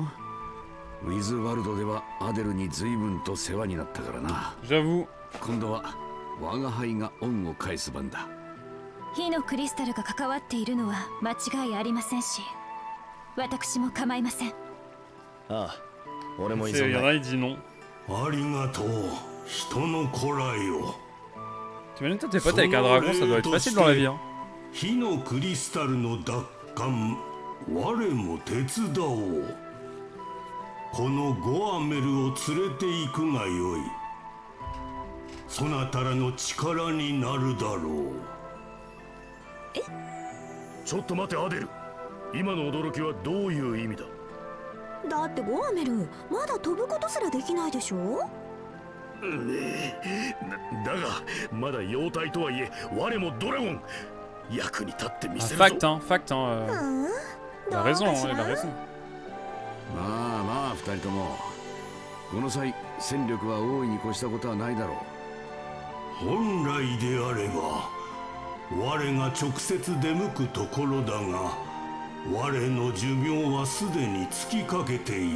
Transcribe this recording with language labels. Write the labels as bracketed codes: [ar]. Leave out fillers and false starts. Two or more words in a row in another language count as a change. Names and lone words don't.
[ja] ウィズワルドではアデルに随分と世話になったからな。 [fr] J'avoue. [ja] 今度は我が輩が恩を返す番だ。火のクリスタルが関わっているのは間違いありませんし、私も構いません。ああ、俺も [fr] Il y en a, il dit non. [ja] ありがとう、人の子らよ。 [fr] T'imagines toi tes potes avec un dragon, ça doit être facile dans la vie, hein. [ja] 火のクリスタルの奪還、我も手伝おう。このゴアメルを連れて行くがよい。そなたらの力になるだろう。ちょっと待てアデル、今の驚きはどういう意味だ。だってゴアメルまだ飛ぶことすらできないでしょ。だがまだ妖体とはいえ我もドラゴン、役に立ってみせるぞ。 [fr] Fact, hein, fact, hein. Il a raison, hein, il a raison. [ja] まあまあ二人ともこの際戦力は大いに越したことはないだろう。本来であれば我が直接出向くところだが、我の寿命はすでに尽きかけている。